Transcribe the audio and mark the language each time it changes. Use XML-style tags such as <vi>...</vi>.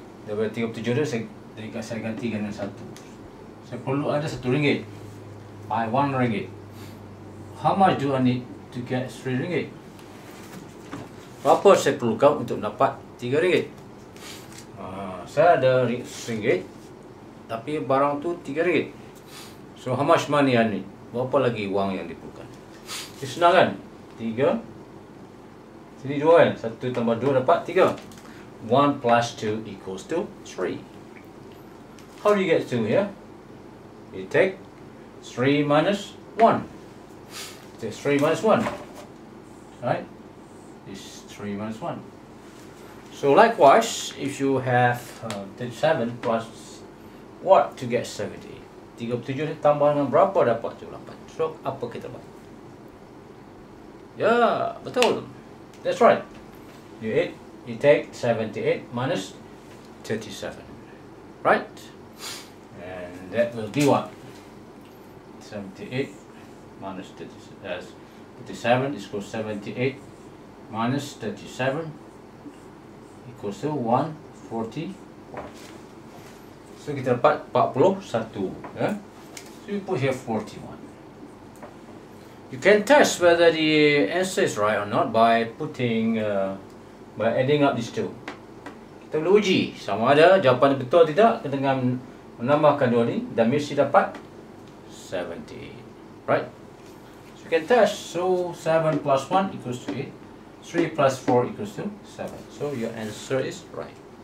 <ms>Daripada 37 tu saya ganti dengan 1. Saya perlu ada 1 ringgit.</ms> <en>Buy</en> <ms>1 ringgit.</ms> <en>How much do I need to get 3 ringgit?</en> <ms>Berapa saya perlukan untuk mendapat 3 ringgit? Saya ada ringgit, tapi barang tu 3 ringgit.</ms> <en>So how much money I need?</en> <ms>Berapa lagi wang yang diperlukan? Ini senang kan? 3. Sini 2 kan? 1 tambah 2 dapat 3.</ms> <en>1 plus 2 equals to 3. How do you get 2 here? You take 3 minus 1. Take 3 minus 1. Right? This is 3 minus 1. So likewise, if you have 37 plus what to get 70?</en> <ms>37 tambah dengan berapa dapat 78? So apa kita buat? Ya, betul.</ms> <en>That's right. You take 78 minus 37. Right? And that will be what? 78 minus 37 is equal to 78 minus 37 equals to 141.</en> <ms>So kita dapat 41, ya.</ms> <en>So you put here 41. You can test whether the answer is right or not by putting by adding up these two.</en> <ms>Kita boleh uji sama ada jawapan betul atau tidak dengan menambahkan dua ni dan mesti dapat 78,</ms> <en>right? So you can test. So 7 plus 1 equals to 8. 3 plus 4 equals to 7. So your answer is right.</en>